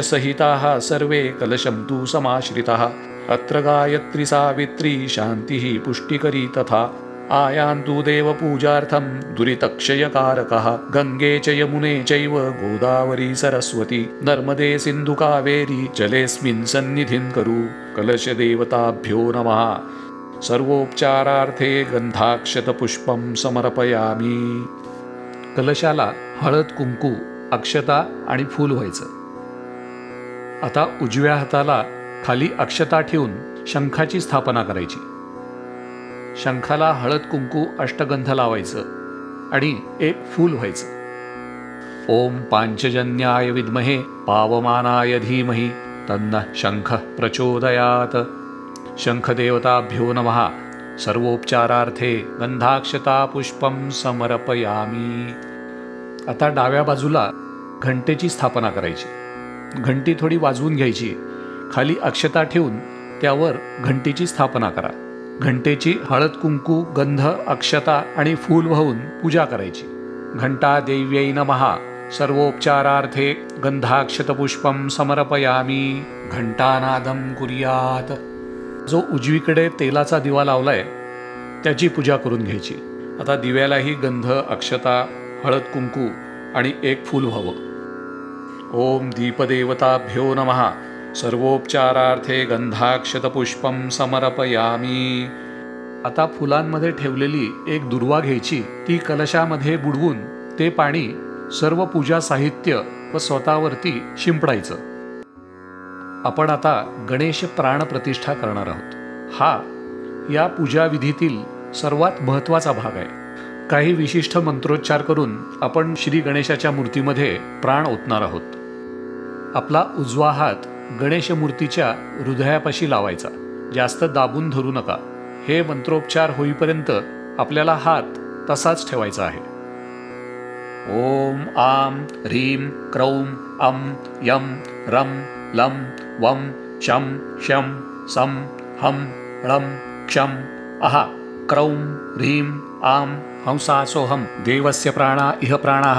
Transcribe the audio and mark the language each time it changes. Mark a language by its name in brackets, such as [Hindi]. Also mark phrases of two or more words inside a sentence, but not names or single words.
[Sanskrit] सहिताः सर्वे कलशं तु समाश्रितः अत्र गायत्री सावित्री शान्तिः पुष्टिकरी तथा आयान्तु देवपूजार्थं दुरितक्षयकारकः गंगे च यमुने चैव गोदावरी सरस्वती नर्मदे सिन्धु कावेरी जलेऽस्मिन् सन्निधिं कुरु कलशदेवताभ्यो नमः सर्वोपचारार्थे गंधाक्षतपुष्पं समर्पयामि. [Marathi] कलशाला हळद कुंकू अक्षता आणि फूल व्हायचं. आता उजव्या हाताला खाली अक्षता ठेवून शंखाची स्थापना करायची. शंखाला हळद कुंकू अष्टगंध लावायचं आणि एक फूल व्हायचं. [Sanskrit] ओम पांचजन्याय विद्महे पावमानाय धीमहि तन्नः शंखः प्रचोदयात. शंखदेवताभ्यो नमः सर्वोपचारार्थे गंधाक्षता पुष्पं समर्पयामि. [Marathi] आता डाव्या बाजूला घंटेची स्थापना करायची. घंटी थोडी वाजवून घ्यायची. खाली अक्षता ठेवून त्यावर घंटीची स्थापना करा. घंटेची हळद कुंकू गंध अक्षता आणि फूल वाहून पूजा करायची. [Sanskrit] घंटा देव्यै नमः सर्वोपचारार्थे गंधाक्षतपुष्पं समर्पयामि घंटानादं कुर्यात. [Marathi] जो उजवीकडे तेलाचा दिवा लावलाय त्याची पूजा करून घ्यायची. आता दिव्यालाही गंध अक्षता हळद कुंकू आणि एक फूल व्हावं. [Sanskrit] ओम दीपदेवताभ्यो नमः सर्वोपचारार्थे गंधाक्षतपुष्पं समर्पयामि. [Marathi] आता फुलांमध्ये ठेवलेली एक दुर्वा घ्यायची. ती कलशामध्ये बुडवून ते पाणी सर्व पूजा साहित्य व स्वतःवरती शिंपडायचं. आपण आता गणेश प्राण प्रतिष्ठा करणार आहोत. हा या पूजा विधीतील सर्वात महत्त्वाचा भाग आहे. काही विशिष्ट मंत्रोच्चार करून आपण श्री गणेशाच्या मूर्तीमध्ये प्राण ओतणार आहोत. आपला उजवा हात गणेश मूर्तीच्या हृदयापाशी लावायचा, जास्त दाबून धरू नका. हे मंत्रोच्चार होईपर्यंत आपल्याला हात तसाच ठेवायचा आहे. [Sanskrit] ओम आम ह्रीम क्रौम अम यम रम लम वम शम शम सम हम ळम क्षम अहा क्रौम ह्रीम आम हंसासोहम देवस्य प्राणा इह प्राणाः.